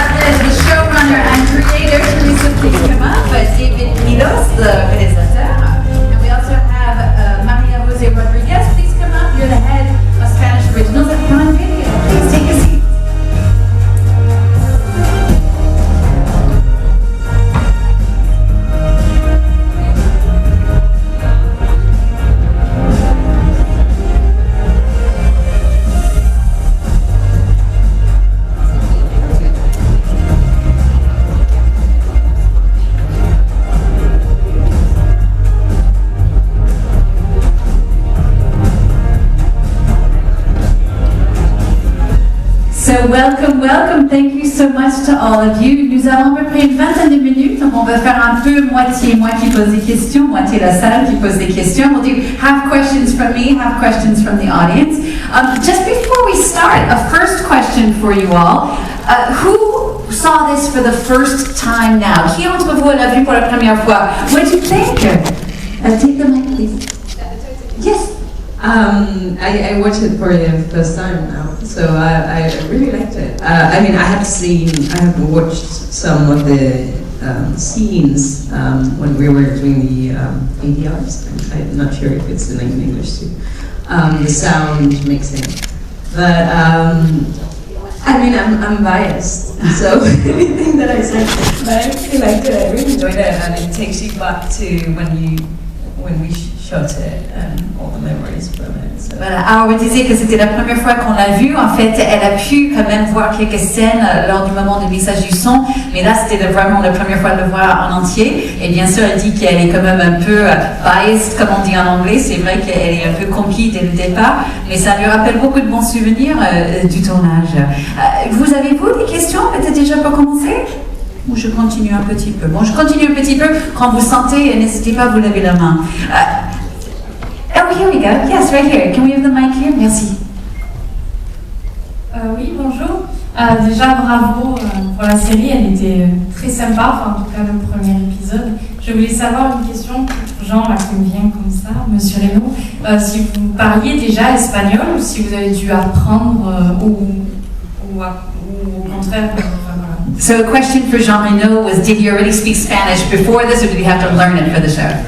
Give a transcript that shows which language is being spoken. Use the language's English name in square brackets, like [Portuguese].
[English] The showrunner and creator, Teresa, please come up. David Milos, the réalisateur. And we also have Maria Jose Rodriguez. Please come up. You're the head of Spanish Originals at Prime Video. Please take a seat. So welcome, thank you so much to all of you. [French] Nous avons à peu près une vingtaine de minutes, donc on va faire un peu moitié moi qui pose des questions, moitié la salle qui pose des questions. [English] We'll do half questions from me, half questions from the audience. Just before we start, a first question for you all. Who saw this for the first time now? [French] Qui entre vous l'a vu pour la première fois? [English] What did you think? Take the mic, please. Yes. I watched it for the first time now, so I really liked it. I mean, I have watched some of the scenes when we were doing the ADRs. I'm not sure if it's the name in English too. The sound mixing, but I mean, I'm biased, so anything that I say, but I really liked it. I really enjoyed it, and it takes you back to when we shot it and all the memories from it. So. [French] Voilà. Alors, on disait que c'était la première fois qu'on l'a vu. En fait, elle a pu quand même voir quelques scènes lors du moment du mixage du son, mais là, c'était vraiment la première fois de le voir en entier. Et bien sûr, elle dit qu'elle est quand même un peu biased, comme on dit en anglais. C'est vrai qu'elle est un peu conquise dès le départ, mais ça lui rappelle beaucoup de bons souvenirs du tournage. Vous avez-vous des questions, peut-être déjà pour commencer? Ou je continue un petit peu? Bon, je continue un petit peu. Quand vous sentez, n'hésitez pas à vous lever la main. [English] Oh, here we go. Yes, right here. Can we have the mic here? Merci. [French] Oui, bonjour. Déjà, bravo pour la série. Elle était très sympa, enfin, en tout cas, le premier épisode. Je voulais savoir une question pour Jean, là, qui me vient comme ça, Monsieur Reno. Si vous parliez déjà espagnol ou si vous avez dû apprendre ou au contraire. [English] So a question for Jean Reno was, did you already speak Spanish before this, or did you have to learn it for the show?